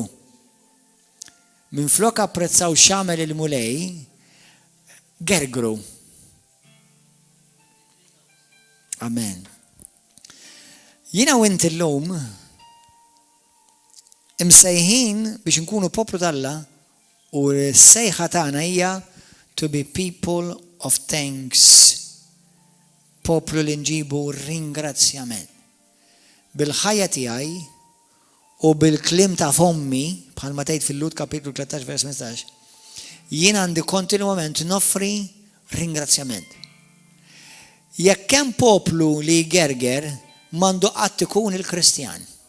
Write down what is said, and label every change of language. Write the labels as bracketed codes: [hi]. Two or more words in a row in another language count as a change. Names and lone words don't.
[mt] Min flok apprezzaw xamel il-mulej, gergru. Amen. Jina u inti l-lum imsejħin biex nkunu poplu tal-Alla u s-sejħa tagħna hija [en] to be people of thanks. [mt] Poplu li nġibu ringrazzjament. Bil-ħajja tiegħi u bil-klim ta' fommi, bħalma tgħid fil-Lut kapitlu 13 vers 15, jien għandi kontinwament noffri ringrazzjament. Jekk hemm poplu li jgerger, m'għandu qatt ikun il-Kristjan.